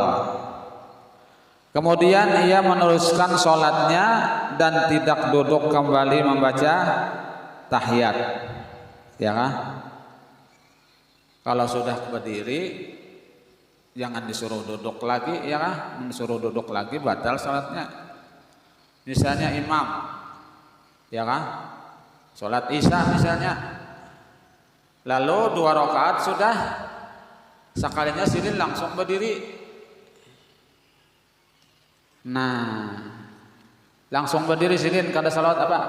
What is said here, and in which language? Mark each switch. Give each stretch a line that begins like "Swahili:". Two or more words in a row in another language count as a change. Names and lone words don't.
Indonesian: Kemudian ia meneruskan sholatnya dan tidak duduk kembali membaca tahiyat, ya kan? Kalau sudah berdiri jangan disuruh duduk lagi, ya kan? Disuruh duduk lagi batal sholatnya. Misalnya imam, ya kan? Sholat isya misalnya, lalu 2 rakaat sudah, sekalinya sidin langsung berdiri.
Banjar: Nah, langsung berdiri sidin kada salat apa?